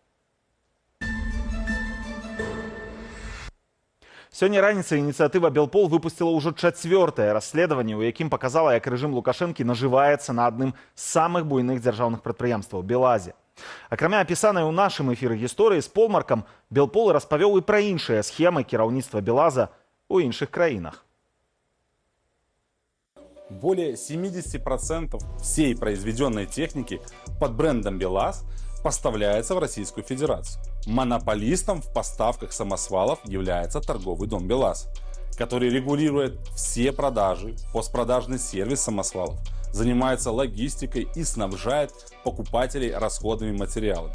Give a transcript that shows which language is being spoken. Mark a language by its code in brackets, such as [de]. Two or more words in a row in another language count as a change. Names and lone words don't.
[be] Сёння раніцай ініцыятыва «Белпол» выпусціла ўжо 4-е расследаванне, у якім паказала, як рэжым Лукашэнкі нажываецца на адным з самых буйных дзяржаўных прадпрыемстваў – «БелАЗе». Акрамя апісанай у нашым эфіры гісторыі з Polmarkам, «Белпол» распавёў і пра іншыя схемы кіраўніцтва «БелАЗа» у іншых краінах. [ru] более 70% всей произведенной техники под брендом БелАЗ поставляется в Российскую Федерацию. Монополистом в поставках самосвалов является торговый дом БелАЗ, который регулирует все продажи, постпродажный сервис самосвалов, занимается логистикой и снабжает покупателей расходными материалами.